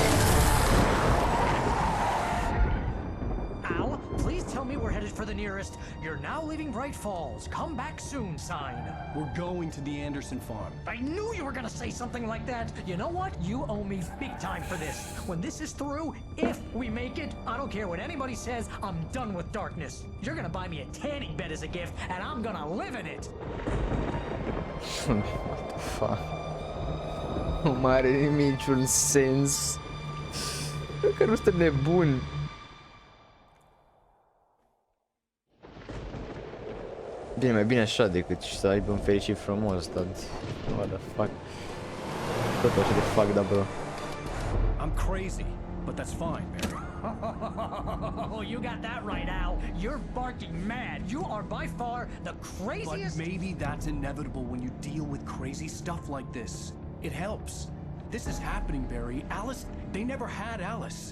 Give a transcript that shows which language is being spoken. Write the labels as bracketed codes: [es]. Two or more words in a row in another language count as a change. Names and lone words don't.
[en] Al, please tell me we're headed for the nearest You're now leaving Bright Falls. Come back soon sign. We're going to the Anderson farm. I knew you were gonna say something like that. You know what? You owe me big time for this. When this is through, if we make it, I don't care what anybody says, I'm done with darkness. You're gonna buy me a tanning bed as a gift, and I'm gonna live in it. What the fuck? [ro] Nu mai are niciun sens. Cred că nu suntem nebuni. Bine, mai bine așa decât să aibă un fericit frumos, dar... [en] What the fuck? [ro] Tot așa de fuck, da, bro. [en] I'm crazy, but that's fine, Barry. Oh, you got that right, Al. You're barking mad. You are by far the craziest... But maybe that's inevitable when you deal with crazy stuff like this. It helps. This is happening, Barry. Alice, they never had Alice.